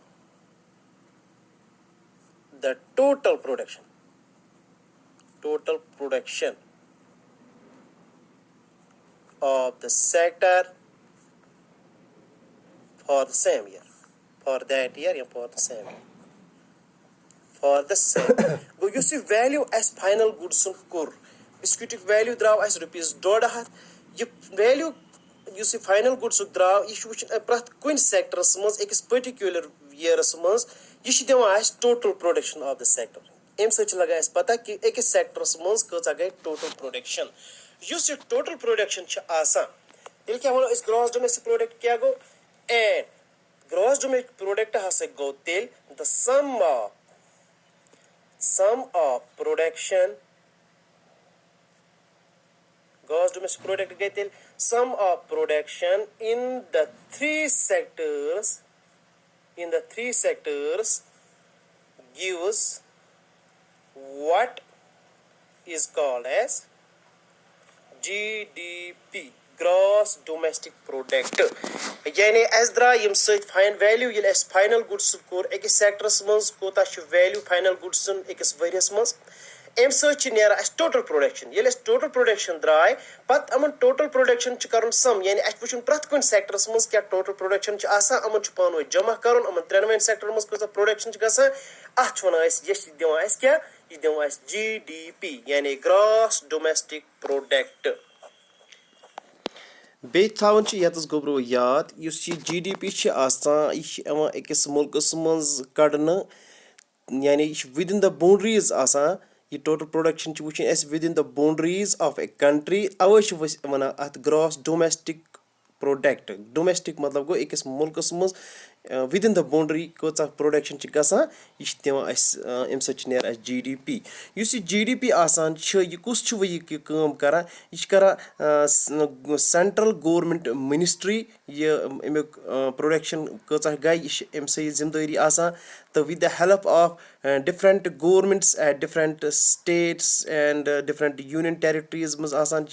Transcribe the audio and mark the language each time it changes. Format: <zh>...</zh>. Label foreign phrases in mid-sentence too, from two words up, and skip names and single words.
<en>the total production of the sector for the same year for that year and for the same گوٚو</en> <ks>یُس یہِ ویلیوٗ اَسہِ</ks> <en>final goods</en> <ks>کوٚر بِسکِٹُک ویلیوٗ درٛاو اَسہِ ₹150 یہِ ویلیوٗ یُس یہِ</ks> <en>final goods</en> <ks>درٛاو یہِ چھُ وٕچھُن پرٛٮ۪تھ کُنہِ سیکٹرس منٛز أکِس</ks> <en>particular year</en> <ks>منٛز یہِ چھِ دِوان اَسہِ</ks> <en>total production of the sector</en> <ks>اَمہِ سۭتۍ چھِ لگان اَسہِ پتہ کہِ أکِس سیکٹرس منٛز کۭژاہ گٔے</ks> <en>total production</en> <ks>یُس یہِ</ks> <en>total production</en> <ks>چھِ آسان تیٚلہِ کیاہ وَنو أسۍ</ks> <en>gross domestic product</en> <ks>کیاہ گوٚو اینڈ</ks> <en>gross domestic product</en> <ks>ہسا گوٚو تیٚلہِ د</ks> <en>sum of production gross domestic product</en> <ks>گٔے تیٚلہِ</ks> <en>sum of production in the three sectors gives what is called as GDP gross domestic product</en> <ks>یعنی اَسہِ درٛاو ییٚمہِ سۭتۍ</ks> <en>fine value</en> <ks>ییٚلہِ اَسہِ</ks> <en>final goods</en> <ks>کوٚر أکِس سیکٹرس منٛز کوٗتاہ چھُ ویلیوٗ</ks> <en>final goods</en> <ks>أکِس ؤریس منٛز اَمہِ سۭتۍ چھِ نیران اَسہِ</ks> <en>total production</en> <ks>ییٚلہِ اَسہِ</ks> <en>total production</en> <ks>درٛاے پتہٕ یِمن</ks> <en>total production</en> <ks>چھُ کرُن سم یعنی اَسہِ چھُ وٕچھُن پرٛٮ۪تھ کُنہِ سیکٹرس منٛز کیاہ</ks> <en>total production</en> <ks>چھُ آسان یِمن چھُ پانہٕ ؤنۍ جمع کرُن یِمن ترٛٮ۪نوَے سیکٹرن منٛز کۭژاہ پروڈکشن چھِ گژھان اَتھ چھِ وَنان أسۍ یہِ چھِ دِوان اَسہِ کیاہ یہِ چھِ دِوان اَسہِ GDP یعنی</ks> <en>gross domestic product</en> <ks>بیٚیہِ تھاوُن چھُ ییٚتس گوٚبروٗ یاد یُس یہِ GDP چھِ آسان یہِ چھِ یِوان أکِس مُلکس منٛز کڑنہٕ یعنی یہِ چھِ</ks> <en>within the boundaries</en> <ks>آسان یہِ</ks> <en>total production</en> <ks>چھِ وٕچھِنۍ اَسہِ</ks> <en>within the boundaries of a country</en> <ks>اوے چھِ وَنان اَتھ</ks> <en>gross domestic product</en> <ks>ڈومیسٹِک مطلب گوٚو أکِس مُلکس منٛز</ks> <en>within the boundary</en> <ks>کۭژاہ پروڈکشن چھِ گژھان یہِ چھِ دِوان اَسہِ اَمہِ سۭتۍ چھِ نیران اَسہِ GDP یُس یہِ GDP آسان چھُ یہِ کُس چھُ وۄنۍ یہِ کٲم کران یہِ چھِ کران</ks> <en>central government ministry</en> <ks>یہِ اَمیُک پروڈکشن کۭژاہ گے یہِ چھِ أمۍ سٕے ذِمہٕ دٲری آسان تہٕ</ks> <en>with the help of different governments at different states and different union territories</en> <ks>منٛز آسان چھِ</ks>